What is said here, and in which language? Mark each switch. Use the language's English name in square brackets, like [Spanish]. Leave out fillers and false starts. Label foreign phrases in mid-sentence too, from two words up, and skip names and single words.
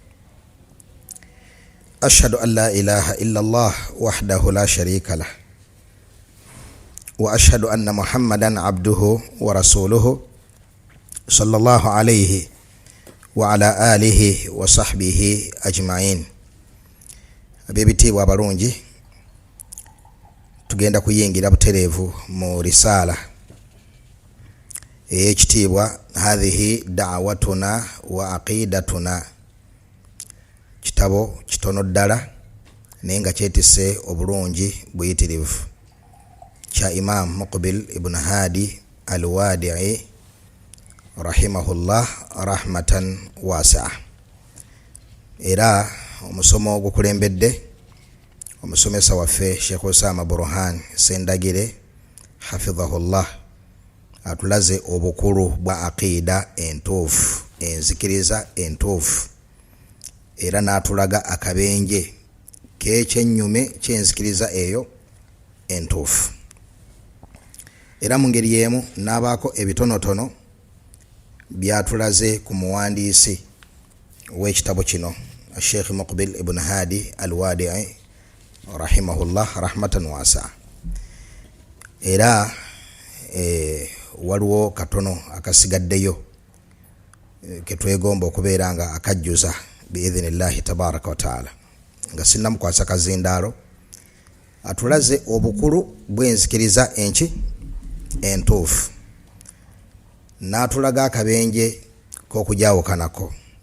[Arabic] أشهد أن لا إله إلا الله وحده لا شريك له وأشهد أن محمدا عبده ورسوله صلى الله عليه وعلى آله وصحبه أجمعين. [Ganda] Abebitibwa abalungi, tugenda kuyingira butereevu mu risala ey'ekitiibwa [Arabic] هذه دعوتنا وعقيدتنا, [Ganda] kitabo kitono ddala naye nga kyetisse obulungi buyitirivu, kya Imam Muqbil ibn Hadi al-Wadi'i [Arabic] رحمه الله رحمة واسعة. [Ganda] Era omusomo ogukulembedde omusomesa waffe Sheikh Osama Burhan Sendagire hafidhahullah atulaze obukulu bwa aqida entuufu, enzikiriza entuufu, era n'atulaga akabenje k'ekyennyume ky'enzikiriza eyo entuufu. Era mu ngeri y'emu n'abaako ebitonotono byatulaze ku muwandiisi w'ekitabo kino Sheikh Muqbil ibn Hadi al-Wadi'i [Arabic] رحمه الله رحمة واسعة. [Ganda] Era waliwo katono akasigaddeyo ketwegomba okubeera nga akajjuza [Arabic] بإذن الله تبارك وتعالى, [Ganda] nga sinnamukwasa kazindaalo atulaze obukulu bw'enzikiriza entuufu, n'atulaga akabenje k'okujawukanako,